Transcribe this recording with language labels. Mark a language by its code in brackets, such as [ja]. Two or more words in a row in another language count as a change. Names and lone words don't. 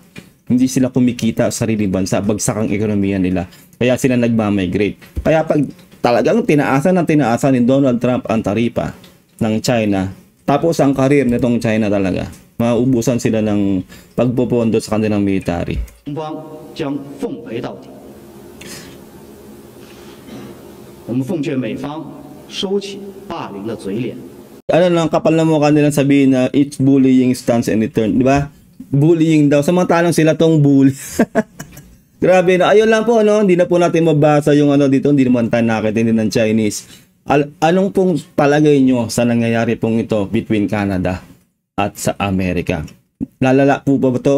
[tl] Hindi sila kumikita sa sariling bansa, bagsak ang ekonomiya nila. Kaya sila nagba-migrate. Kaya pag talagang tinaasan ni Donald Trump ang taripa ng China, tapos ang karir nitong China talaga, maubusan sila ng pagpopondo sa kanilang military. [zh] 中方将奉陪到底。我们奉劝美方收起霸凌的嘴脸。 [tl] Ano lang, kapal na mukha nilang sabihin na [en] it's bullying stands and return, [tl] di ba? Bullying daw, samantalang sila tong bully. Grabe na, ayun lang po, no? Hindi na po natin mabasa yung dito, hindi naman tayo nakitindi ng Chinese. Anong pong palagay nyo sa nangyayari pong ito between Canada at sa Amerika? Lalala po ba to?